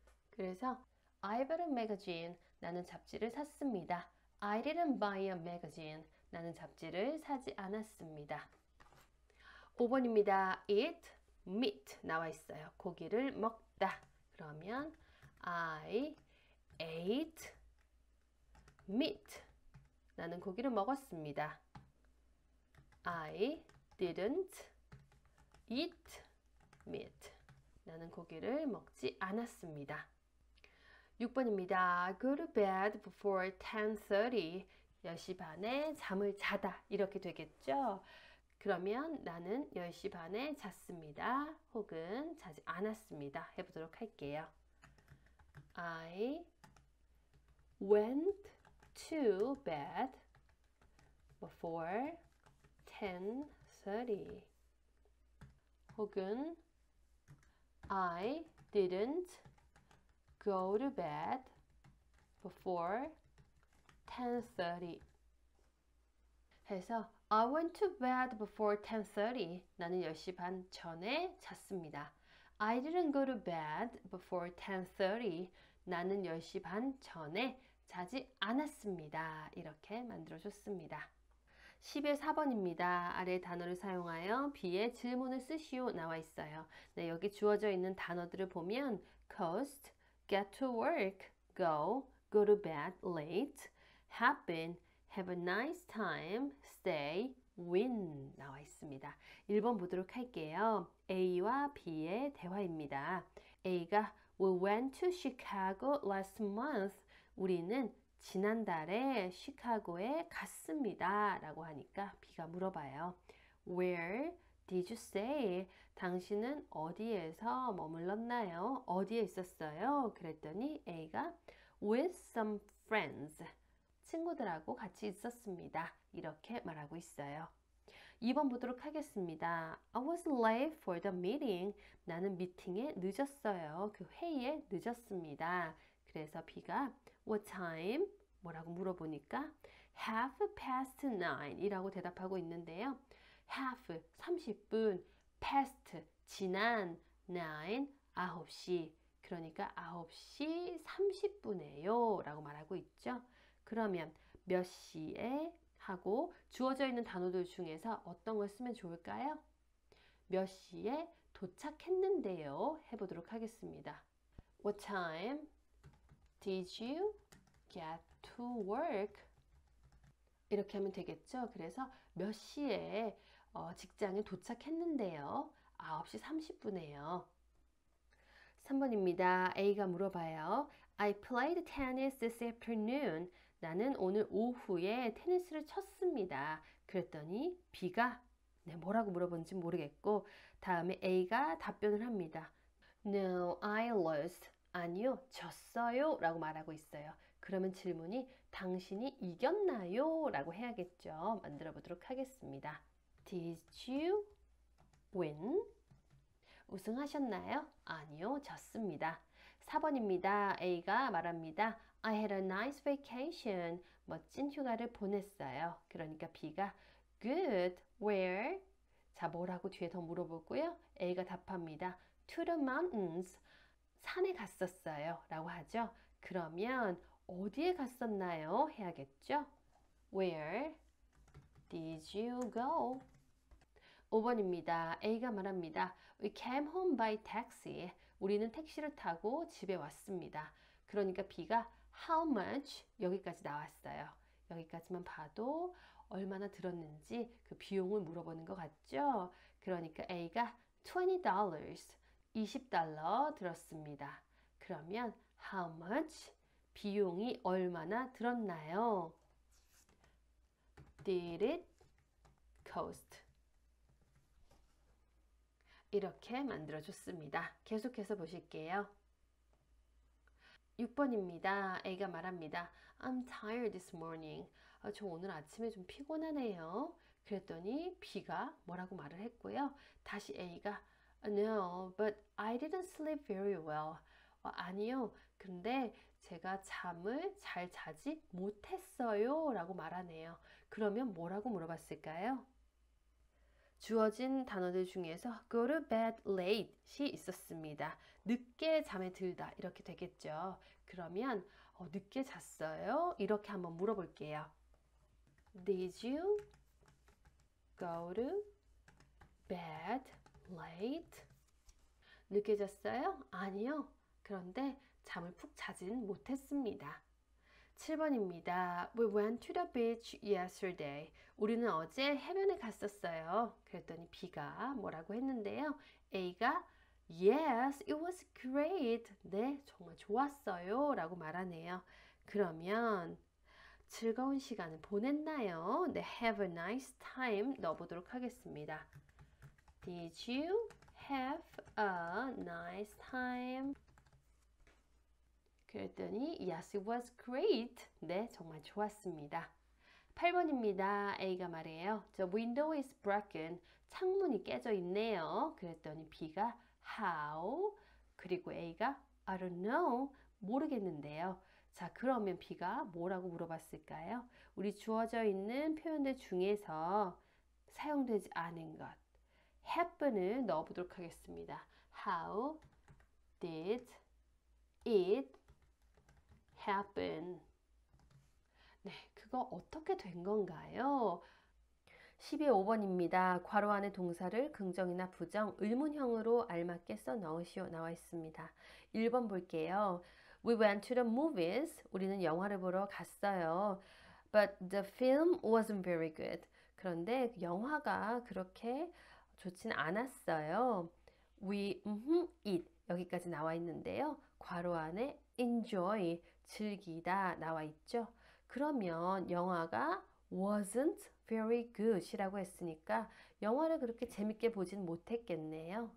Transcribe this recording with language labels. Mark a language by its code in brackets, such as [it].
[ko] 그래서 [en] I bought a magazine. [ko] 나는 잡지를 샀습니다. [en] I didn't buy a magazine. [ko] 나는 잡지를 사지 않았습니다. 5번입니다. [en] Eat meat [ko] 나와 있어요. 고기를 먹다. 그러면 [en] I ate meat. [ko] 나는 고기를 먹었습니다. [en] I didn't eat meat. [ko] 나는 고기를 먹지 않았습니다. 6번입니다. [en] Go to bed before 10:30. [ko] 10시 반에 잠을 자다. 이렇게 되겠죠? 그러면 나는 10시 반에 잤습니다. 혹은 자지 않았습니다. 해보도록 할게요. [en] I went to bed before 10:30. [ko] 혹은 [en] I didn't go to bed before 10:30. [ko] 해서 [en] I went to bed before 10:30. [ko] 나는 10시 반 전에 잤습니다. [en] I didn't go to bed before 10:30. [ko] 나는 10시 반 전에 자지 않았습니다. 이렇게 만들어줬습니다. 11.4번입니다. 아래 단어를 사용하여 B의 질문을 쓰시오 나와 있어요. 네, 여기 주어져 있는 단어들을 보면 [en] coast, get to work, go, go to bed late, happen, have a nice time, stay, win [ko] 나와 있습니다. 1번 보도록 할게요. A와 B의 대화입니다. [en] A가 We went to Chicago last month. [ko] 우리는 지난달에 시카고에 갔습니다. 라고 하니까 B가 물어봐요. [en] Where did you stay? [ko] 당신은 어디에서 머물렀나요? 어디에 있었어요? 그랬더니 A가 with some friends. 친구들하고 같이 있었습니다. 이렇게 말하고 있어요. 2번 보도록 하겠습니다. [en] I was late for the meeting. [ko] 나는 미팅에 늦었어요. 그 회의에 늦었습니다. 그래서 B가 [en] What time? [ko] 뭐라고 물어보니까 [en] half past 9 [ko] 이라고 대답하고 있는데요. half 30분, past 지난 9 9시 그러니까 9시 30분에요 라고 말하고 있죠. 그러면 몇 시에 하고 주어져 있는 단어들 중에서 어떤 걸 쓰면 좋을까요? 몇 시에 도착했는데요 해보도록 하겠습니다. [en] What time did you get to work? [ko] 이렇게 하면 되겠죠. 그래서 몇 시에 직장에 도착했는데요. 9시 30분에요. 3번입니다. A가 물어봐요. [en] I played tennis this afternoon. [ko] 나는 오늘 오후에 테니스를 쳤습니다. 그랬더니 B가 뭐라고 물어본지 모르겠고 다음에 A가 답변을 합니다. [en] No, I lost. [ko] 아니요, 졌어요 라고 말하고 있어요. 그러면 질문이 당신이 이겼나요? 라고 해야겠죠. 만들어 보도록 하겠습니다. [en] Did you win? [ko] 우승하셨나요? 아니요, 졌습니다. 4번입니다. A가 말합니다. [en] I had a nice vacation. [ko] 멋진 휴가를 보냈어요. 그러니까 B가 [en] Good. Where? [ko] 자, 뭐라고 뒤에 더 물어보고요. A가 답합니다. [en] To the mountains. [ko] 산에 갔었어요. 라고 하죠. 그러면 어디에 갔었나요? 해야겠죠. [en] Where did you go? [ko] 5번입니다. A가 말합니다. [en] We came home by taxi. [ko] 우리는 택시를 타고 집에 왔습니다. 그러니까 B가 [en] how much? [ko] 여기까지 나왔어요. 여기까지만 봐도 얼마나 들었는지 그 비용을 물어보는 것 같죠? 그러니까 A가 $20, $20 들었습니다. 그러면 [en] how much? [ko] 비용이 얼마나 들었나요? [en] Did it cost? [ko] 이렇게 만들어줬습니다. 계속해서 보실게요. 6번입니다. A가 말합니다. [en] I'm tired this morning. [ko] 저 오늘 아침에 좀 피곤하네요. 그랬더니 B가 뭐라고 말을 했고요. 다시 A가 [en] No, but I didn't sleep very well. [ko] 아니요. 근데 제가 잠을 잘 자지 못했어요. 라고 말하네요. 그러면 뭐라고 물어봤을까요? 주어진 단어들 중에서 go to bed late이 있었습니다. 늦게 잠에 들다 이렇게 되겠죠. 그러면 늦게 잤어요? 이렇게 한번 물어볼게요. [en] Did you go to bed late? [ko] 늦게 잤어요? 아니요. 그런데 잠을 푹 자진 못했습니다. 7번입니다. [en] We went to the beach yesterday. [ko] 우리는 어제 해변에 갔었어요. 그랬더니 B가 뭐라고 했는데요. A가 [en] Yes, it was great. [ko] 네, 정말 좋았어요. 라고 말하네요. 그러면 즐거운 시간을 보냈나요? [en] 네, have a nice time [ko] 넣어보도록 하겠습니다. [en] Did you have a nice time? [ko] 그랬더니 [en] Yes, it was great. [ko] 네, 정말 좋았습니다. 8번입니다. A가 말해요. [en] The window is broken. [ko] 창문이 깨져 있네요. 그랬더니 B가 [en] How? [ko] 그리고 A가 [en] I don't know. [ko] 모르겠는데요. 자, 그러면 B가 뭐라고 물어봤을까요? 우리 주어져 있는 표현들 중에서 사용되지 않은 것 happen을 넣어보도록 하겠습니다. [en] How did it happen? [ko] 네, 그거 어떻게 된 건가요? 12.5번입니다. 괄호 안에 동사를 긍정이나 부정, 의문형으로 알맞게 써 넣으시오 나와 있습니다. 1번 볼게요. [en] We went to the movies. [ko] 우리는 영화를 보러 갔어요. [en] But the film wasn't very good. [ko] 그런데 그 영화가 그렇게 좋진 않았어요. We, it 여기까지 나와 있는데요. 괄호 안에 enjoy, 즐기다 나와 있죠. 그러면 영화가 [en] wasn't very good [ko] 이라고 했으니까 영화를 그렇게 재밌게 보진 못했겠네요.